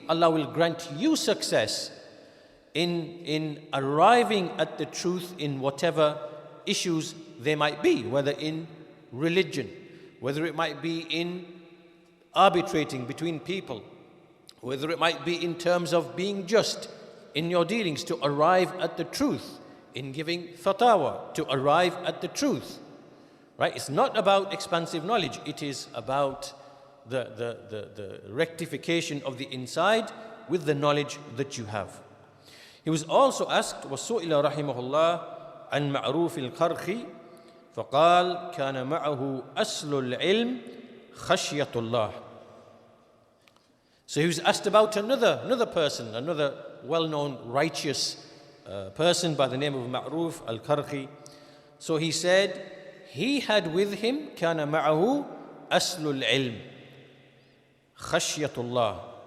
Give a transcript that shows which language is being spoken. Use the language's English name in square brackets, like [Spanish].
[English] Allah will grant you success in arriving at the truth in whatever issues they might be, whether in religion, whether it might be in arbitrating between people, whether it might be in terms of being just in your dealings to arrive at the truth, in giving fatawa to arrive at the truth. Right? It's not about expansive knowledge. It is about the rectification of the inside with the knowledge that you have. He was also asked, [Arabic] وَسُئِلَ رَحِمَهُ اللَّهِ عَنْ مَعْرُوفِ الْقَرْخِ فَقَالَ كَانَ مَعَهُ أَصْلُ الْعِلْمِ خَشْيَةُ اللَّهِ. [English] So he was asked about another person, another well-known righteous person by the name of Ma'ruf al-Karhi. So he said, he had with him [Arabic] كَانَ مَعَهُ أَصْلُ الْعِلْمِ خَشْيَةُ اللَّهِ.